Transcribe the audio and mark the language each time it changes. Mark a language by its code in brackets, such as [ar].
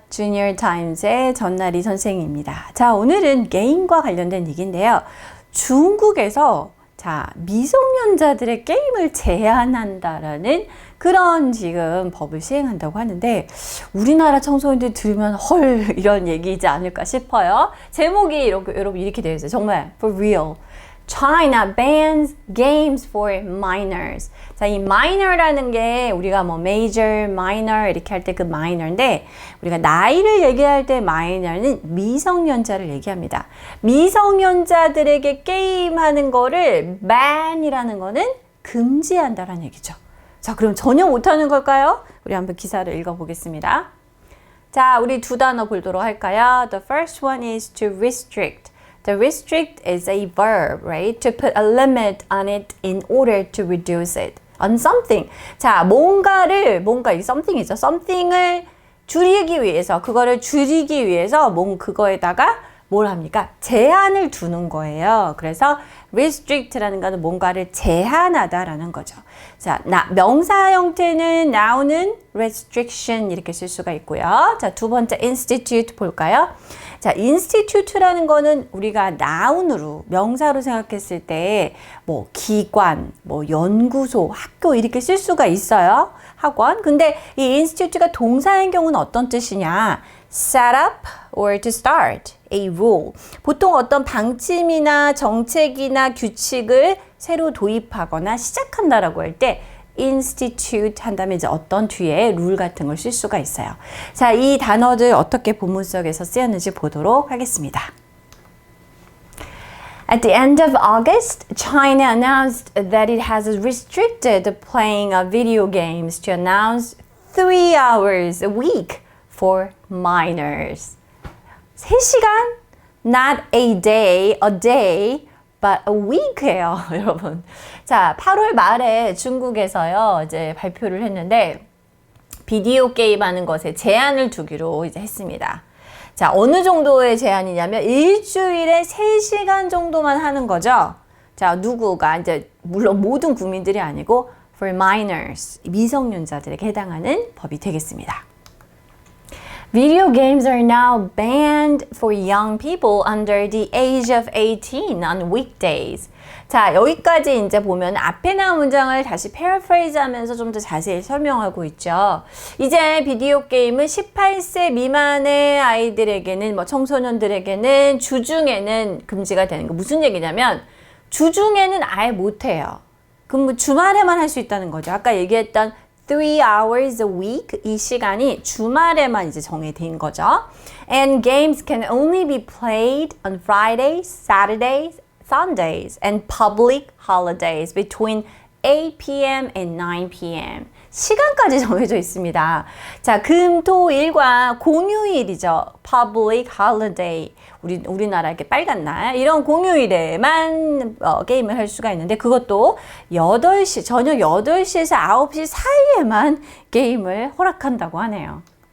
[ko] 주니어 타임즈의 전나리 선생입니다. 자, 오늘은 게임과 관련된 얘기인데요. 중국에서 미성년자들의 게임을 제한한다라는 그런 지금 법을 시행한다고 하는데 우리나라 청소년들 들으면 헐 이런 얘기이지 않을까 싶어요. 제목이 여러분 이렇게 되어 있어요. 정말 [en] for real. China bans games for minors. [ko] 자, 이 minor라는 게 우리가 뭐 major, minor 이렇게 할 때 그 minor인데 우리가 나이를 얘기할 때 minor는 미성년자를 얘기합니다. 미성년자들에게 게임하는 거를 ban이라는 거는 금지한다라는 얘기죠. 자, 그럼 전혀 못하는 걸까요? 우리 한번 기사를 읽어보겠습니다. 자, 우리 두 단어 보도록 할까요? [en] The first one is to restrict. The restrict is a verb, right? To put a limit on it in order to reduce it. On something. [ko] 자, 이 something이죠. something을 줄이기 위해서, 그거를 줄이기 위해서 그거에다가 뭘 합니까? 제한을 두는 거예요. 그래서 restrict라는 거는 뭔가를 제한하다라는 거죠. 자, 명사 형태는 now는 restriction 이렇게 쓸 수가 있고요. 자, 두 번째 institute 볼까요? 자, institute라는 거는 우리가 noun으로 명사로 생각했을 때 뭐 기관, 뭐 연구소, 학교 이렇게 쓸 수가 있어요. 학원. 근데 이 institute가 동사인 경우는 어떤 뜻이냐? [en] set up or to start a rule. [ko] 보통 어떤 방침이나 정책이나 규칙을 새로 도입하거나 시작한다라고 할 때 institute 한다면 이제 어떤 뒤에 룰 같은 걸 쓸 수가 있어요. 자, 이 단어들 어떻게 본문 속에서 쓰였는지 보도록 하겠습니다. [en] At the end of August, China announced that it has restricted the playing of video games to announce 3 hours a week for minors. [ko] 3시간? [en] Not a day, but a week [ko] 예요, 여러분. 자, 8월 말에 중국에서요, 이제 발표를 했는데, 비디오 게임 하는 것에 제한을 두기로 이제 했습니다. 자, 어느 정도의 제한이냐면, 일주일에 3시간 정도만 하는 거죠. 자, 누구가, 이제, 물론 모든 국민들이 아니고, for minors, 미성년자들에게 해당하는 법이 되겠습니다. [en] Video games are now banned for young people under the age of 18 on weekdays. [ko] 자, 여기까지 이제 보면 앞에 나온 문장을 다시 paraphrase 하면서 좀 더 자세히 설명하고 있죠. 이제 비디오 게임은 18세 미만의 아이들에게는, 청소년들에게는 주중에는 금지가 되는 거. 무슨 얘기냐면, 주중에는 아예 못해요. 그럼 주말에만 할 수 있다는 거죠. 아까 얘기했던 [en] 3 hours a week [ko] 이 시간이 주말에만 이제 정해진 거죠. [en] And games can only be played on Fridays, Saturdays, Sundays and public holidays between 8 p.m. and 9 p.m. [ko] 시간까지 정해져 있습니다. 자, 금, 토, 일과 공휴일이죠. [en] Public holiday. [ko] 우리나라 이렇게 빨간 날 이런 공휴일에만 게임을 할 수가 있는데 그것도 8시, 저녁 8시에서 9시 사이에만 게임을 허락한다고 하네요.